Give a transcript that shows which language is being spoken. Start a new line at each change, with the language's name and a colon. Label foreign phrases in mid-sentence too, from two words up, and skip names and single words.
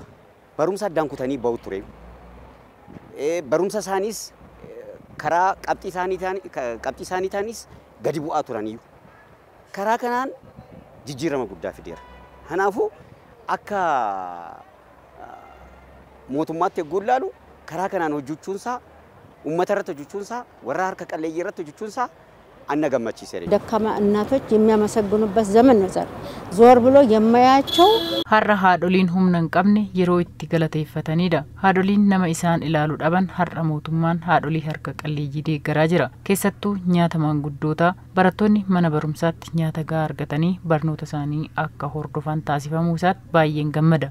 Oromo: Barumsa addaan kutanii ba'u ture. Barumsa isaaniis karaa qabxii isaanii taanis gadi bu'aa turaniiru. Karaa kanaan jijjiirama guddaa fideera. Kanaafuu akka mootummaatti eeguu ilaalu karaa kanaan hojjechuunsaa uummata irratti hojjechuunsaa warra harka qalleeyyii irratti hojjechuunsaa anna gammachiiseera.
Amharic: ደካማ እናቶች የሚያመሰግኑበት ዘመን ነው ዛሬ ዞር ብሎ የማያቸው
Oromo: har'a haadholiin humna hin qabne yeroo itti galateeffatanidha. Haadholiin nama isaan ilaalu dhaban har'a mootummaan haadholii harka qalleeyyii deeggaraa jira. Keessattuu nyaata maanguddootaa barattoonni mana barumsaatti nyaata gahaa argatanii barnoota isaanii akka hordofan taasifamuu isaatti baay'een gammada.